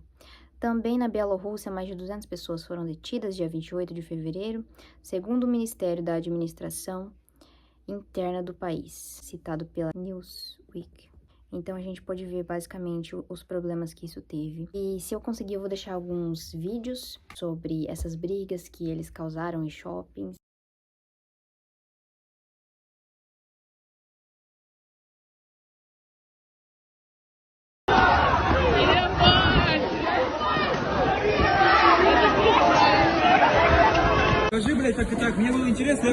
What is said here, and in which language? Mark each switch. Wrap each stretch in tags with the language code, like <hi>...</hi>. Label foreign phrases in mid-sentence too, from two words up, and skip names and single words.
<pt>Também na Bielorrússia, mais de 200 pessoas foram detidas dia 28 de fevereiro, segundo o Ministério da Administração Interna do país, citado pela Newsweek. Então, a gente pode ver basicamente os problemas que isso teve. E se eu conseguir, eu vou deixar alguns vídeos sobre essas brigas que eles causaram em shoppings.</pt> <ru>Скажи, блядь, так и так, мне было интересно,</ru>